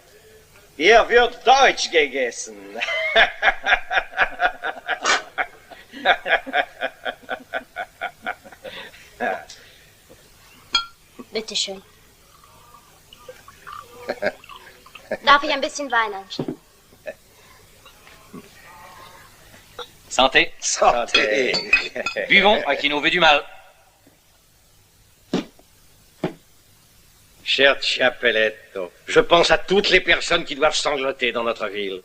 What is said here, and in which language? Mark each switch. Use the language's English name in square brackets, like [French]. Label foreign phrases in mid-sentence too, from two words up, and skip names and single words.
[German] Ihr wird Deutsch gegessen. Bitte schön. Darf ich ein bisschen Wein einschenken? [French] Santé. Santé. Buvons à qui nous veut du mal. Cher Chiappeletto, je pense à toutes les personnes qui doivent sangloter dans notre ville.